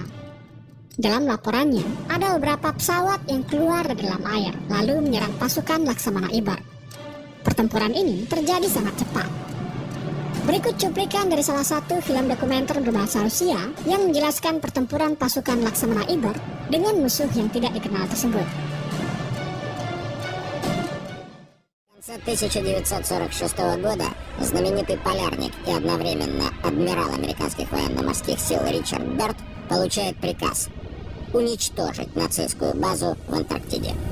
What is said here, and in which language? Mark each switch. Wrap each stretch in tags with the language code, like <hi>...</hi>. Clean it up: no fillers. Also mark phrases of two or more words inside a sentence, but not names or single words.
<id>Dalam laporannya, ada beberapa pesawat yang keluar dari dalam air lalu menyerang pasukan Laksamana Ibert. Pertempuran ini terjadi sangat cepat. Berikut cuplikan dari salah satu film dokumenter berbahasa Rusia yang menjelaskan pertempuran pasukan Laksamana Ibert dengan musuh yang tidak dikenal tersebut.</id> <ru>В конце 1946 года знаменитый полярник и одновременно адмирал американских военно-морских сил Ричард Бёрд получает приказ уничтожить нацистскую базу в Антарктиде.</ru>